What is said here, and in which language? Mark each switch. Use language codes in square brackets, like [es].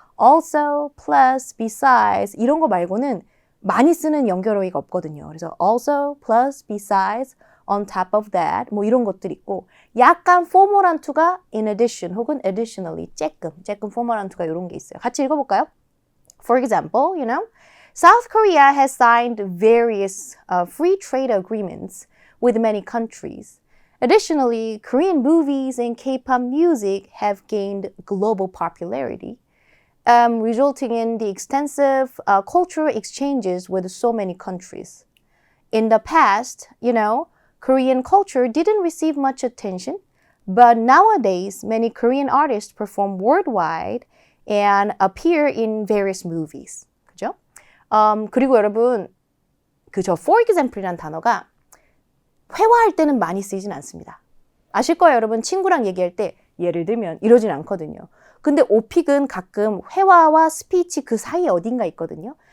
[ko] also, plus, besides 이런 거 말고는 많이 쓰는 연결어휘가 없거든요. 그래서 also, plus, besides, on top of that 뭐 이런 것들 있고 약간 포멀한 투가 in addition 혹은 additionally 쬐끔 포멀한 투가 이런 게 있어요. 같이 읽어볼까요? [en] For example, South Korea has signed various free trade agreements with many countries. Additionally, Korean movies and K-pop music have gained global popularity, resulting in the extensive cultural exchanges with so many countries. In the past, Korean culture didn't receive much attention, but nowadays many Korean artists perform worldwide and appear in various movies. [ko] 그죠? 그리고 여러분, for example이라는 단어가 회화할 때는 많이 쓰이진 않습니다. 아실 거예요, 여러분. 친구랑 얘기할 때 예를 들면 이러진 않거든요. 근데 오픽은 가끔 회화와 스피치 그 사이에 어딘가 있거든요.